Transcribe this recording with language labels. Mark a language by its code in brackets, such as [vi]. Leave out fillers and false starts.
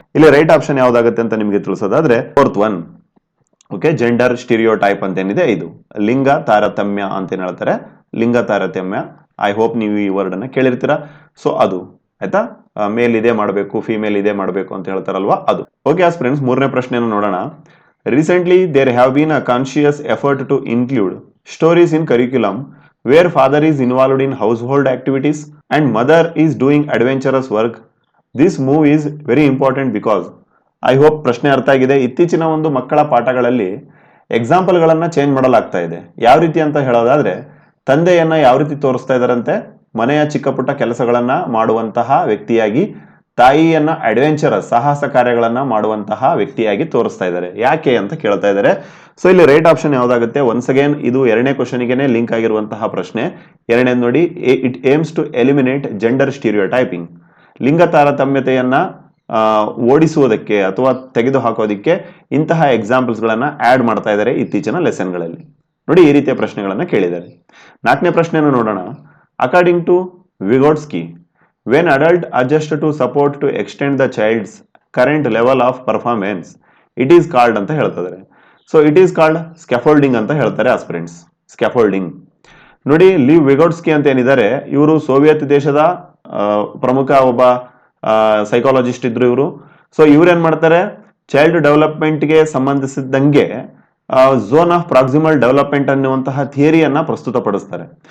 [kn] ಇಲ್ಲಿ right option ಯಾವ್ದಾಗುತ್ತೆ ಅಂತ ನಿಮ್ಗೆ ತಿಳಿಸೋದಾದ್ರೆ fourth one. Okay, gender stereo type ಅಂತ ಏನಿದೆ ಇದು ಲಿಂಗ ತಾರತಮ್ಯ ಅಂತ ಏನ್ ಹೇಳ್ತಾರೆ, ಲಿಂಗ ತಾರತಮ್ಯ. [en] I hope [kn] ನೀವು ಈ ವರ್ಡ್ ಅನ್ನ ಕೇಳಿರ್ತೀರಾ. ಸೊ ಅದು ಆಯ್ತಾ, ಮೇಲ್ ಇದೇ ಮಾಡಬೇಕು ಫಿಮೇಲ್ ಇದೇ ಮಾಡಬೇಕು ಅಂತ ಹೇಳ್ತಾರಲ್ವಾ, ಅದು. ಓಕೆ ಆಸ್ಪಿರೆಂಟ್ಸ್, ಮೂರನೇ ಪ್ರಶ್ನೆಯನ್ನು ನೋಡೋಣ. [en] Recently, there have been a conscious effort to include stories in curriculum where father is involved in household activities and mother is doing adventurous work. This move is very important because I hope [kn] ಪ್ರಶ್ನೆ ಅರ್ಥ ಆಗಿದೆ. ಇತ್ತೀಚಿನ ಒಂದು ಮಕ್ಕಳ ಪಾಠಗಳಲ್ಲಿ example ಗಳನ್ನ change ಮಾಡಲಾಗ್ತಾ ಇದೆ. ಯಾವ ರೀತಿ ಅಂತ ಹೇಳೋದಾದ್ರೆ, ತಂದೆಯನ್ನ ಯಾವ ರೀತಿ ತೋರಿಸ್ತಾ ಇದಾರಂತೆ, ಮನೆಯ ಚಿಕ್ಕ ಪುಟ್ಟ ಕೆಲಸಗಳನ್ನ ಮಾಡುವಂತಹ ವ್ಯಕ್ತಿಯಾಗಿ, ತಾಯಿಯನ್ನ ಅಡ್ವೆಂಚರಸ್ ಸಾಹಸ ಕಾರ್ಯಗಳನ್ನ ಮಾಡುವಂತಹ ವ್ಯಕ್ತಿಯಾಗಿ ತೋರಿಸ್ತಾ ಇದ್ದಾರೆ. ಯಾಕೆ ಅಂತ ಕೇಳ್ತಾ ಇದ್ದಾರೆ. ಸೊ ಇಲ್ಲಿ ರೈಟ್ ಆಪ್ಷನ್ ಯಾವ್ದಾಗುತ್ತೆ? [en] once again [kn] ಇದು ಎರಡನೇ ಕ್ವಶನ್ಗೆನೆ ಲಿಂಕ್ ಆಗಿರುವಂತಹ ಪ್ರಶ್ನೆ. ಎರಡನೇದು ನೋಡಿ, [en] It aims to eliminate gender stereotyping. [kn] ಲಿಂಗ ತಾರತಮ್ಯತೆಯನ್ನ ಓಡಿಸುವುದಕ್ಕೆ ಅಥವಾ ತೆಗೆದು ಹಾಕೋದಿಕ್ಕೆ ಇಂತಹ ಎಕ್ಸಾಂಪಲ್ಸ್ ಗಳನ್ನ ಆಡ್ ಮಾಡ್ತಾ ಇದ್ದಾರೆ ಇತ್ತೀಚಿನ ಲೆಸನ್ಗಳಲ್ಲಿ. ನೋಡಿ, ಈ ರೀತಿಯ ಪ್ರಶ್ನೆಗಳನ್ನ ಕೇಳಿದ್ದಾರೆ. ನಾಲ್ಕನೇ ಪ್ರಶ್ನೆಯನ್ನು ನೋಡೋಣ. [en] according to Vygotsky, when adult adjust to support to extend the child's current level of performance, it is called [kn] ಅಂತ ಹೇಳ್ತಿದ್ದಾರೆ. [en] so it is called scaffolding [kn] ಅಂತ ಹೇಳ್ತಾರೆ ಆಸ್ಪಿರೆಂಟ್ಸ್. ಸ್ಕ್ಯಾಫೋಲ್ಡಿಂಗ್ ನೋಡಿ, ಲಿವ್ ವಿಗೋಟ್ಸ್ಕಿ ಅಂತ ಏನಿದ್ದಾರೆ, ಇವರು ಸೋವಿಯತ್ ದೇಶದ ಪ್ರಮುಖ ಒಬ್ಬ ಸೈಕಾಲಜಿಸ್ಟ್ ಇದ್ರು ಇವರು. ಸೊ ಇವ್ರೇನ್ ಮಾಡ್ತಾರೆ, child ಡೆವಲಪ್ಮೆಂಟ್ಗೆ ಸಂಬಂಧಿಸಿದಂಗೆ zone of proximal development ಅನ್ನುವಂತಹ ಥಿಯರಿಯನ್ನ ಪ್ರಸ್ತುತಪಡಿಸ್ತಾರೆ.